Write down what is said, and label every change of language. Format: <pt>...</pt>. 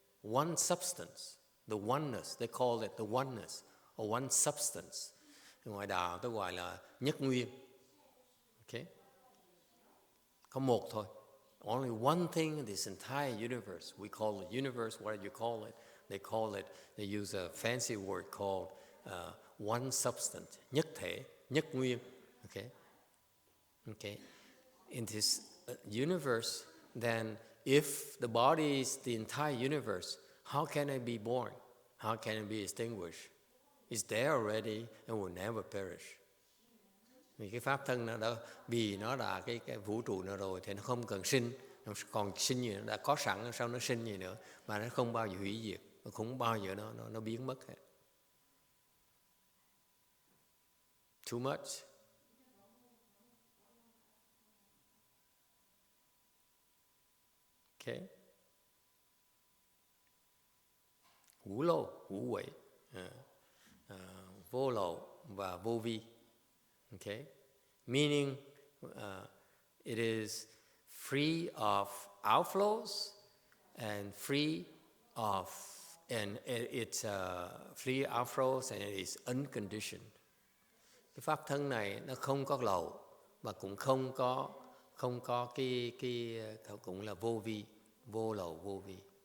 <en>One substance, the oneness, they call it the oneness, or one substance.</en> <vi>Ngoài đạo tôi gọi là nhất nguyên.</vi> <en>Okay?</en> <vi>Có một thôi.</vi> <en>Only one thing in this entire universe. We call it universe, whatever you call it. They use a fancy word called one substance.</en> <vi>Nhất thể, nhất nguyên. Okay? Okay?</vi> <en>In this universe, then if the body is the entire universe, how can it be born? How can it be extinguished? It's there already and will never perish.</en> <vi>Vì cái pháp thân nó đó, vì nó là cái vũ trụ nó rồi thì nó không cần sinh, nó còn sinh gì nữa, đã có sẵn sao nó sinh gì nữa, mà nó không bao giờ hủy diệt, nó không bao giờ nó biến mất hết.</vi> <en>Too much. Okay.</en> <vi>Hữu lô, hữu huệ, vô lậu và vô vi.</vi> <en>Okay, meaning it is free of outflows and free of, and it's free outflows and it is unconditioned.</en> <vi>Cái pháp thân này nó không có lậu mà cũng không có cái cũng là vô vi, vô lậu vô vi.</vi>